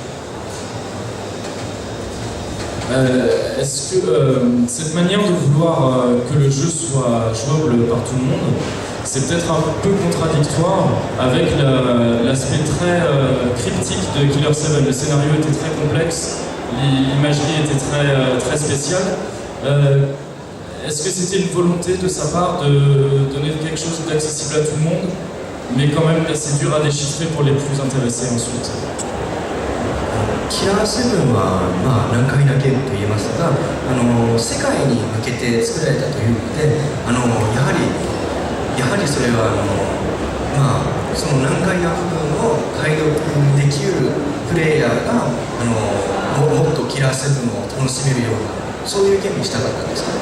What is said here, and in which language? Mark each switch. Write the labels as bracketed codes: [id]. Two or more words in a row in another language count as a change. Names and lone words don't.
[fr] Est-ce que cette manière de vouloir que le jeu soit jouable par tout le monde, c'est peut-être un peu contradictoire avec l'aspect très cryptique de Killer 7. Le scénario était très complexe, l'imagerie était très spéciale. Est-ce que c'était une volonté de sa part de donner quelque chose d'accessible à tout le monde, mais quand même assez dur à déchiffrer pour les plus intéressés ensuite? [ja] キラー7は、難解なゲームと言えますが、世界に向けて作られたというので、やはりそれはその難解な部分を解読できるプレイヤーがもっとキラー7を楽しめるようなそういうゲームにしたかったんですか？